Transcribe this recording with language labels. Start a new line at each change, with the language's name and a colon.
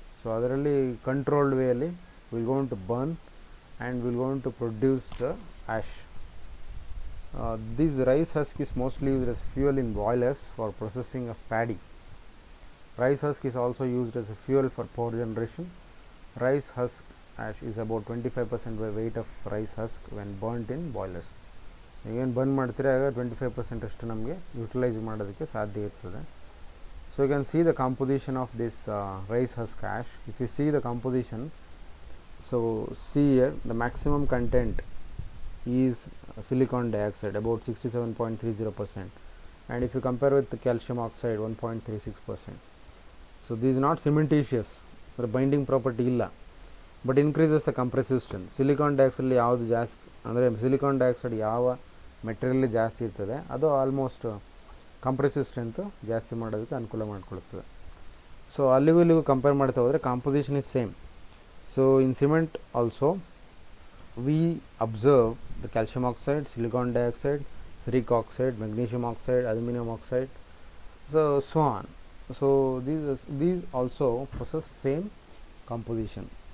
English: so
Kannada: ಅದರಲ್ಲಿ
English: Controlled ವೇಯಲ್ಲಿ will going to burn and will going to produce the ash. This rice husk is mostly used as fuel in boilers for processing of paddy. Rice husk is also used as a fuel for power generation. Rice husk ash is about 25% by weight of rice husk when burnt in boilers.
Kannada: ಏನು burn ಮಾಡ್ತೀರಾ ಆಗ 25% ಅಷ್ಟು ನಮಗೆ utilise ಮಾಡೋದಕ್ಕೆ ಸಾಧ್ಯ ಇರ್ತದೆ.
English: So you can see the composition of this rice husk ash. If you see the composition, so see here the maximum content is silicon dioxide about 67.30%, and if you compare with the calcium oxide 1.36%. So this is not cementitious, the binding property
Kannada: illa,
English: but increases the compressive strength.
Kannada: Silicon dioxide ಯಾವುದು ಜಾಸ್ತಿ ಅಂದರೆ silicon dioxide ಯಾವ material ಜಾಸ್ತಿ ಇರ್ತದೆ ಅದು almost compressive strength ಜಾಸ್ತಿ ಮಾಡೋದಕ್ಕೆ ಅನುಕೂಲ ಮಾಡಿಕೊಳ್ತದೆ. ಸೊ ಅಲ್ಲಿಗೂ ಇಲ್ಲಿಗೂ ಕಂಪೇರ್ ಮಾಡ್ತಾ ಹೋದರೆ composition
English: Is same. So in cement also we observe the calcium oxide, silicon dioxide, ferric oxide, magnesium oxide, aluminum oxide, so on. So these also possess same composition.